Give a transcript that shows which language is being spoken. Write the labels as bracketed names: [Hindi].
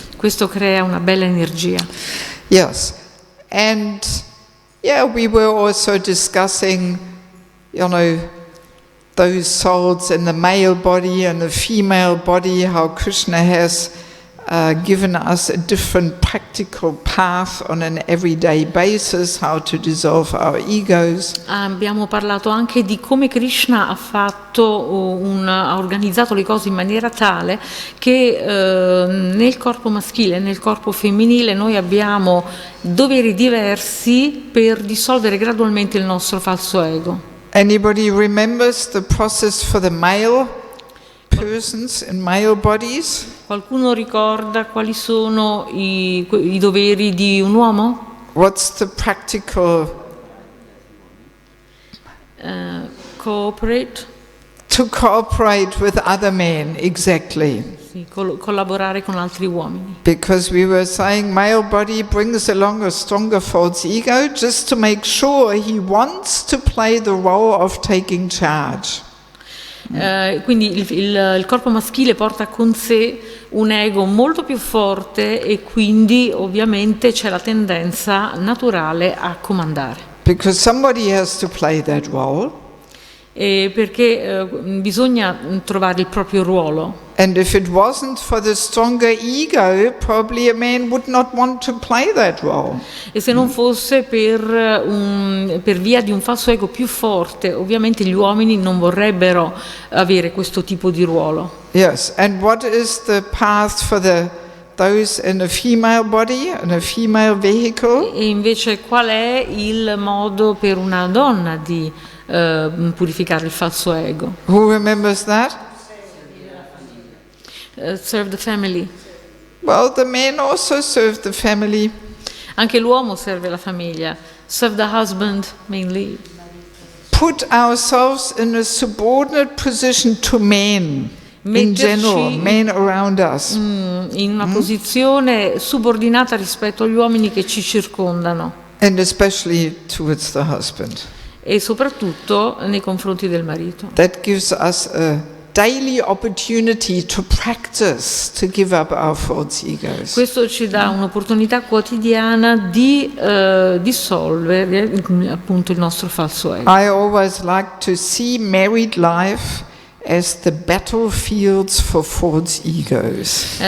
[Italian] Questo crea una bella energia. [English] Yes, and yeah, we were also discussing, those souls in the male body and the female body, how Krishna has given us a different practical path on an everyday basis, how to dissolve our egos. [Italian] Abbiamo parlato anche di come Krishna ha organizzato le cose in maniera tale che nel corpo maschile e nel corpo femminile noi abbiamo doveri diversi per dissolvere gradualmente il nostro falso ego. [English] Anybody remembers the process for the male persons in male bodies? [Italian] Qualcuno ricorda quali sono i doveri di un uomo? [English] What's the practical? Cooperate, To cooperate with other men, exactly. [Italian] sì, collaborare con altri uomini. [English] Because we were saying male body brings along a stronger false ego just to make sure he wants to play the role of taking charge. [Italian] Quindi il corpo maschile porta con sé un ego molto più forte e quindi ovviamente c'è la tendenza naturale a comandare. [English] Because somebody has to play that role. [Italian] Perché bisogna trovare il proprio ruolo. [English] And if it wasn't for the stronger ego, probably a man would not want to play that role. [Italian] E se non fosse per via di un falso ego più forte, ovviamente gli uomini non vorrebbero avere questo tipo di ruolo. [English] Yes, and what is the path for those in a female body, in a female vehicle? [Italian] E invece qual è il modo per una donna di purificare il falso ego? [English] Who remembers that? serve the family. Well, the men also serve the family. [Italian] Anche l'uomo serve la famiglia. [English] Serve the husband mainly. Put ourselves in a subordinate position to men in general, men around us. [Italian] In una posizione subordinata rispetto agli uomini che ci circondano. [English] And especially towards the husband. [Italian] E soprattutto nei confronti del marito. [English] That gives us a daily opportunity to practice, to give up our false egos. [Italian] Questo ci dà un'opportunità quotidiana di dissolvere appunto il nostro falso ego. [English] I always like to see married life as the battlefields for false egos.